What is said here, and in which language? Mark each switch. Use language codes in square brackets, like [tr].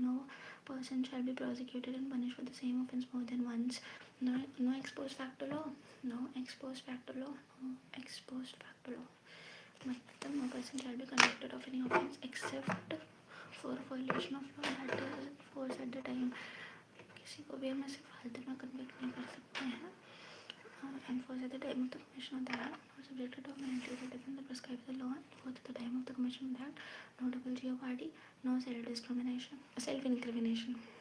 [en] No person shall be prosecuted and punished for the same offence more than once. No ex post facto law. No ex post facto law. No ex post facto law. No person shall be convicted of any offence except for violation of law, that is force at the time. [hi] किसी को भी हम ऐसे फालतू में convict नहीं कर सकते हैं. [en] And force at the time of the commission of the act, or subjected to penalty greater than the prescribed by the law, and force at the time of the commission of the act. No double jeopardy. No self-incrimination.